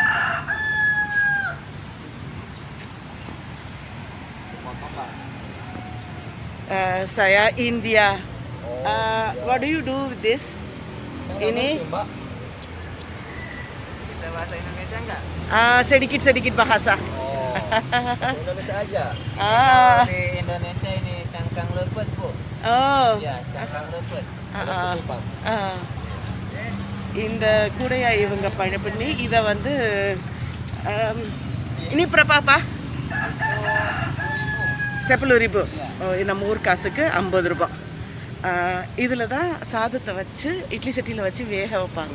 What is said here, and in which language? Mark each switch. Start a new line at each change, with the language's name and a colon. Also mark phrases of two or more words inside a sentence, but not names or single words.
Indonesian: Saya India.
English: What do you do with this?
Indonesian: Ini bisa bahasa Indonesia enggak? Sedikit bahasa. Indonesia aja. Di Indonesia ini cangkang lepet, Bu. Oh. Ya, cangkang lepet.
Tamil: இந்த கூடையை இவங்க பண்ணி இதை வந்து இனி பிரபாப்பா 10,000. நம்ம ஊர் காசுக்கு 50 ரூபாய். இதில் தான் சாதத்தை வச்சு இட்லி சட்டியில் வச்சு வேக வைப்பாங்க.